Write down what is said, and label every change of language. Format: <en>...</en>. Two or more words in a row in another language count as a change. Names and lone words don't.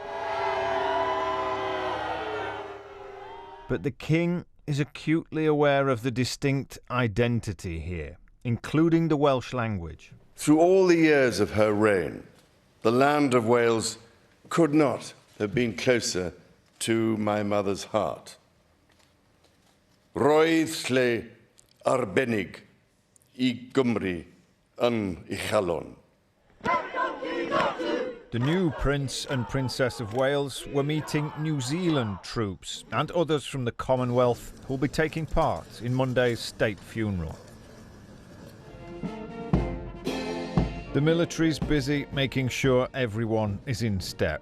<en>But the King is acutely aware of the distinct identity here, including the Welsh language. Through all the years of her reign, the land of Wales could not have been closer to my mother's heart.</en> <cy>Roedd lle arbennig I Gymru yn ei chalon.</cy> <en>The new Prince and Princess of Wales were meeting New Zealand troops and others from the Commonwealth who will be taking part in Monday's state funeral. The military's busy making sure everyone is in step.</en>